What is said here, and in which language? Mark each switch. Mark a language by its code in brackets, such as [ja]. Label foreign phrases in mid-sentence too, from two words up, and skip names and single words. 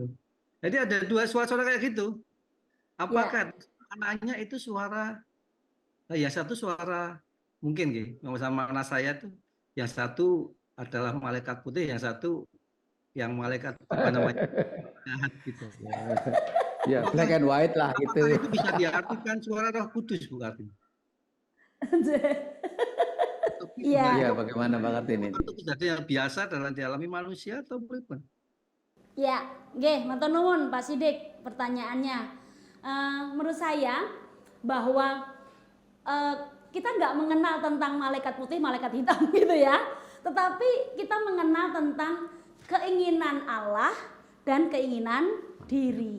[id] Jadi ada dua suara-suara kayak gitu. Apakah anaknya itu suara, yang satu suara mungkin gitu, sama anak saya tuh, yang satu adalah malaikat putih, yang satu yang malaikat apa namanya jahat gitu. Ya, [en] black and white [id] lah gitu. Apakah itu bisa diartikan suara Roh Kudus, Bu Kartini? Iya. Ya, bagaimana Pak Kartini? Itu kejadian yang biasa dalam dialami manusia atau bukan? Ya, [jv] nggih, matur nuwun Pak Sidik pertanyaannya. [id] Menurut saya bahwa kita nggak mengenal tentang malaikat putih, malaikat hitam gitu ya. Tetapi kita mengenal tentang keinginan Allah dan keinginan diri.